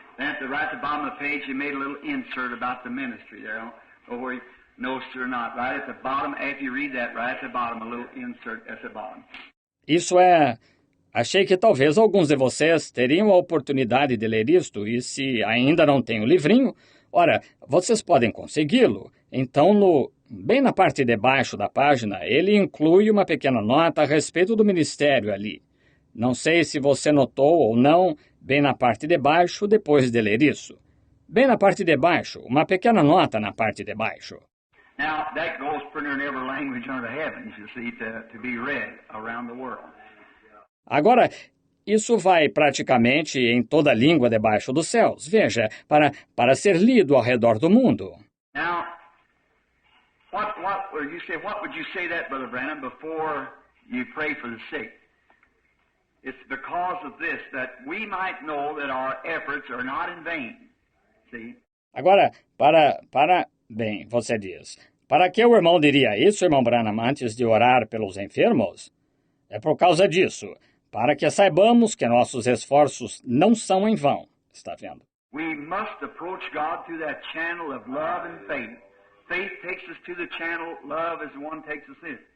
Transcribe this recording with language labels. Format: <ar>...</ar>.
<en>Then at the right at the bottom of the page, you made a little insert about the ministry there. Where you noticed it or not. Right at the bottom, after you read that, right at the bottom, a little insert at the bottom.</en> <pt>Isso é... Achei que talvez alguns de vocês teriam a oportunidade de ler isto, e se ainda não tem o livrinho, ora, vocês podem consegui-lo. Então, bem na parte de baixo da página, ele inclui uma pequena nota a respeito do ministério ali. Não sei se você notou ou não, bem na parte de baixo, depois de ler isso. Bem na parte de baixo, uma pequena nota na parte de baixo.</pt> <en>Now, that goes pretty in every language under the heavens, you see, to be read around the world.</en> <pt>Agora, isso vai praticamente em toda a língua debaixo dos céus. Veja, para ser lido ao redor do mundo.</pt> <en>Now, what would you say that, Brother Branham, before you pray for the sick? It's because of this, that we might know that our efforts are not in vain. See?</en> <pt>Agora, bem, você diz, para que o irmão diria isso, irmão Branham, antes de orar pelos enfermos? É por causa disso, para que saibamos que nossos esforços não são em vão. Está vendo?</pt> <en>We must approach God through that channel of love and faith. Faith takes us to the channel, love is the one takes us in.</en>